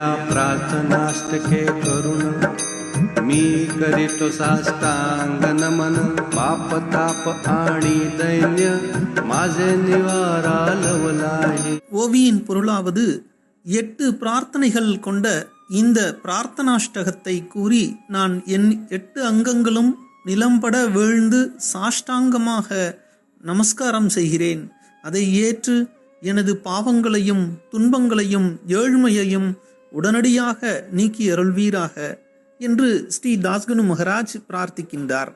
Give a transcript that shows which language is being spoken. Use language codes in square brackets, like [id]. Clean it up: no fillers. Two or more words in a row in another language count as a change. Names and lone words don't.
[mr] प्रार्थनाष्टके करुण मी करीतो साष्टांग नमन पाप ताप आणि दैन्य माझे निवारा लवलाही. [ta] ஓவியின் பொருளாவது 8 பிரார்த்தனைகள் கொண்ட இந்த பிரார்த்தனாஷ்டகத்தை கூறி நான் என் 8 அங்கங்களும் நிலம்பட வீழ்ந்து சாஷ்டாங்கமாக நமஸ்காரம் செய்கிறேன். அதை ஏற்று எனது பாவங்களையும் துன்பங்களையும் ஏழ்மையையும் உடனடியாக நீக்கி அருள்வீராக என்று ஸ்ரீ தாஸ்கனு மகராஜ் பிரார்த்திக்கின்றார்.